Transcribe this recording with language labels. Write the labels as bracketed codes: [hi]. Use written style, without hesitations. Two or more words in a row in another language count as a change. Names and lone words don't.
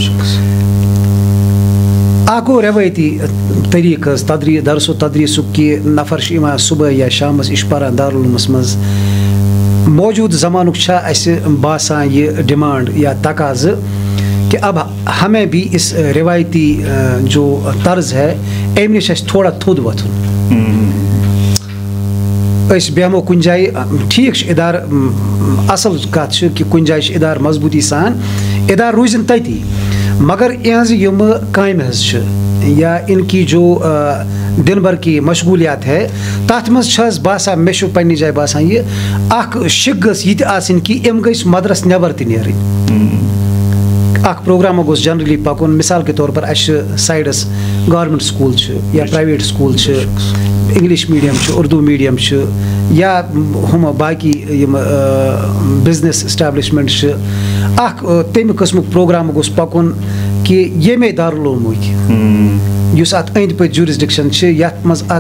[ks] اکھ گوٚو روایتی طریقہٕ حظ درس و تدریٖسُک کہِ نفر چھُ یِوان صبحٲے یا شامس یہِ چھُ پران دارالعلوٗمس منٛز موجوٗد زمانُک چھا اَسہِ باسان یہِ ڈِمانڈ یا تقاضہٕ [ur] کہ اب ہمیں بھی اس روایتی جو طرز ہے [ks] امہِ نِش اَسہِ تھوڑا تھوٚد وۄتھُن أسۍ بیٚہمو کُنہِ جایہِ ٹھیٖک چھُ اِدارٕ اصل کتھ چھِ کہ کُنہِ جایہِ چھِ اِدارٕ مضبوٗطی سان اِدارٕ روٗزِن تٔتی مگر یِہٕنٛزٕ یِمہٕ کامہِ حظ چھِ [ur] یا ان کی جو دن بھر کی مشغولیات ہے [ks] تَتھ منٛز چھِ حظ باسان مےٚ چھُ پننہِ جایہِ باسان یہِ اکھ شِک گٔژھ یہِ تہِ آسٕنۍ کہِ یِم گٔژھۍ مدرس نٮ۪بر تہِ نیرٕنۍ اکھ پروگراما گوٚژھ جنرلی پکُن [ur] مثال کے طور پر [ks] اَسہِ چھِ سایڈس گورمنٹ سکوٗل چھِ یا پرایویٹ سکوٗل چھِ انگلش میڈیم چھُ اردو میڈیم چھُ یا ہُم باقی یِم بِزنس اسٹیبلشمنٹ چھِ اکھ تمہِ قٕسمُک پروگرام گوٚژھ پکُن کہ ییٚمے دارالعلوٗمٕکۍ یُس اتھ أنٛدۍ پٔکۍ جوٗرِسڈِکشن چھِ یتھ منٛز اتھ